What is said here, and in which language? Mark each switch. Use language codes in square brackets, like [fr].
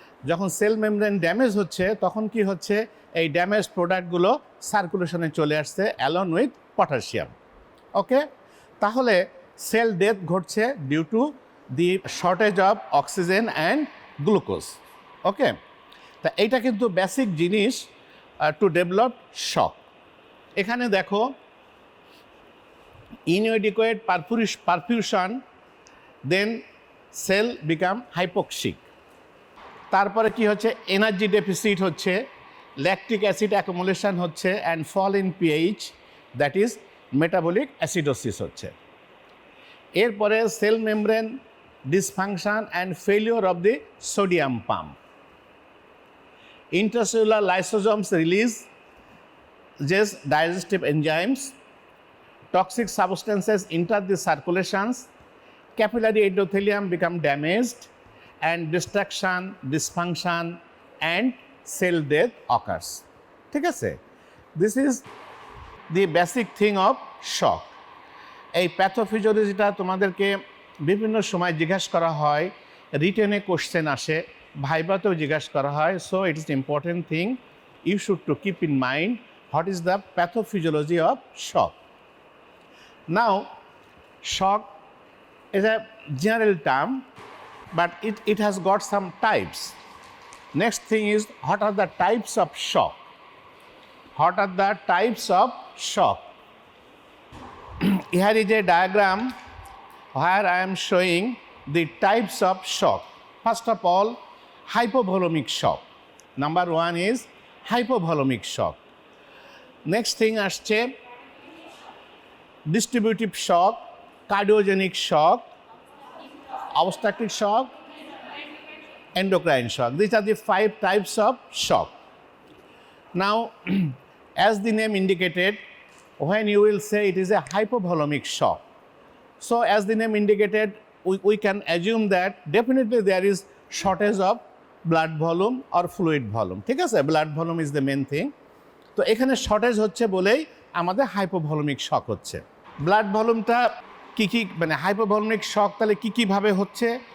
[bn] যখন cell membrane damage হচ্ছে, তখন কি হচ্ছে, এই ড্যামেজ প্রোডাক্টগুলো সার্কুলেশনে চলে আসছে [en] Along with potassium. [bn] ওকে? [en] তাহলে cell death ঘটছে due to the shortage of oxygen and glucose. Okay? [bn] তা এইটা কিন্তু বেসিক জিনিস [en] To develop shock. [bn] এখানে দেখো [en] inadequate perfusion, then cell become hypoxic. তারপরে কি হচ্ছে, এনার্জি ডেফিসিট হচ্ছে, ল্যাকটিক অ্যাসিড অ্যাকুমুলেশন হচ্ছে, and fall in pH, that is metabolic acidosis হচ্ছে। এরপরে cell membrane dysfunction and failure of the sodium pump. Intracellular lysosomes release just digestive enzymes, toxic substances enter the circulations, capillary endothelium become damaged, and destruction, dysfunction and cell death occurs. [bn] ঠিক আছে? [en] This is the basic thing of shock. [bn] এই প্যাথোফিজিওলজিটা তোমাদেরকে বিভিন্ন সময় জিজ্ঞাসা করা হয়, রিটেনে question আসে, ভাইবাতেও জিজ্ঞাসা করা হয়। [en] So it is important thing you should to keep in mind what is the pathophysiology of shock. Now shock is a general term, but it has got some types. Next thing is, what are the types of shock? What are the types of shock? Here is a diagram where I am showing the types of shock. First of all, hypovolemic shock. Number one is hypovolemic shock. Next thing আসছে distributive shock, cardiogenic shock, obstructive shock, endocrine shock. These are the 5 types of shock. Now, as the name indicated, when you will say it is a hypovolemic shock, So as the name indicated, we can assume that definitely there is shortage of blood volume or fluid volume. [bn] ঠিক আছে, [en] blood volume is the main thing. [bn] তো এখানে shortage হচ্ছে বলেই আমাদের hypovolaemic শক হচ্ছে। Blood ভলিউমটা কি মানে হাইপোভলিমিক শক তাহলে কি ভাবে হচ্ছে?